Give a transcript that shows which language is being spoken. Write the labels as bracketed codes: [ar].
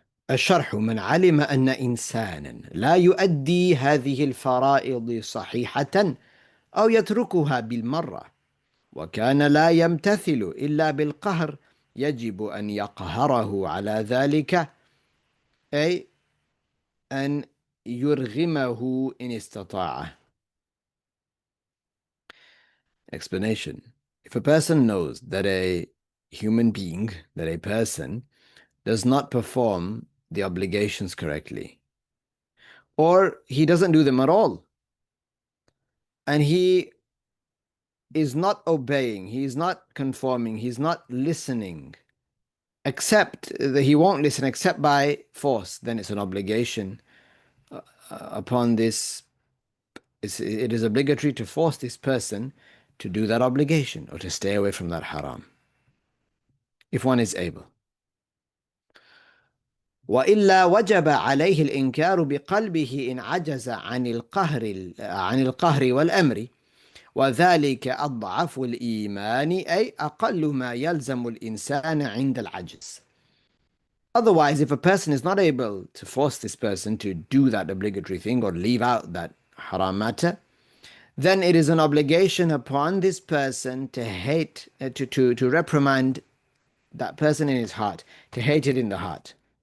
[ar] الشرح: من علم أن إنسانا لا يؤدي هذه الفرائض صحيحة أو يتركها بالمرة وكان لا يمتثل إلا بالقهر يجب أن يقهره على ذلك، أي أن يرغمه إن استطاع. [en] Explanation: if a person knows that a human being, that a person does not perform the obligations correctly, or he doesn't do them at all, and he is not obeying, he is not conforming, he's not listening, except that he won't listen except by force, then it's an obligation upon this. It is obligatory to force this person to do that obligation or to stay away from that haram, if one is able. [ar] وإلا وجب عليه الإنكار بقلبه إن عجز عن القهر والأمر، وذلك أضعف الإيمان، أي أقل ما يلزم الإنسان عند العجز. [en] Otherwise, if a person is not able to force this person to do that obligatory thing or leave out that haram matter, then it is an obligation upon this person to hate, to reprimand that person in his heart, to hate it in the heart.